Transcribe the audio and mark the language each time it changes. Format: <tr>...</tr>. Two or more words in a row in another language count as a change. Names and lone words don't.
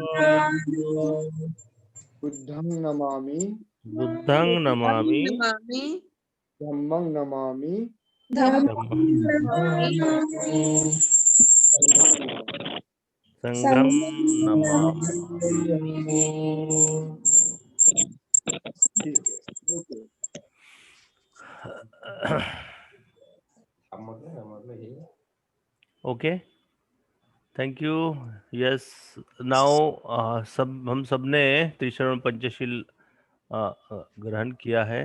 <pi>साधु बुद्धं नमामि बुद्धं नमामि धम्मं नमामि धम्मं नमामि संघम नमामि।</pi> <hi>ठीक है, ओके।</hi> <en>okay, thank you. yes, now</en> <hi>हम सब ने त्रिशरण पंचशील ग्रहण किया है।</hi>